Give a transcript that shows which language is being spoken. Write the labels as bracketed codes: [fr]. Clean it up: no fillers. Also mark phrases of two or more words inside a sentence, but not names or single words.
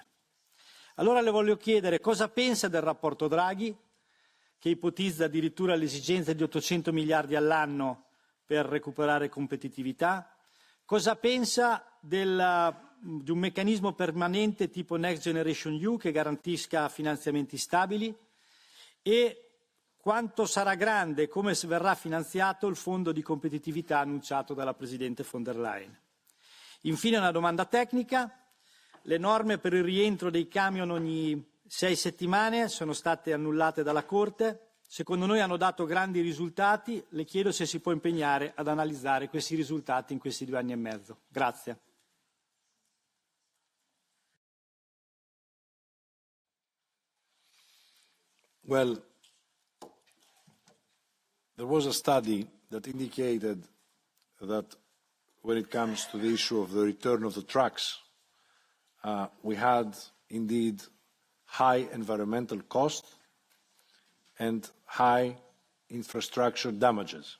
[it] Allora le voglio chiedere cosa pensa del rapporto Draghi, che ipotizza addirittura l'esigenza di 800 miliardi all'anno per recuperare competitività, cosa pensa di un meccanismo permanente tipo Next Generation EU che garantisca finanziamenti stabili e quanto sarà grande e come verrà finanziato il fondo di competitività annunciato dalla Presidente von der Leyen. Infine una domanda tecnica. Le norme per il rientro dei camion ogni 6 settimane sono state annullate dalla Corte. Secondo noi hanno dato grandi risultati. Le chiedo se si può impegnare ad analizzare questi risultati in questi 2 anni e mezzo. Grazie. [en] Well, there was a study that indicated that when it comes to the issue of the return of the trucks, we had indeed high environmental cost and high infrastructure damages.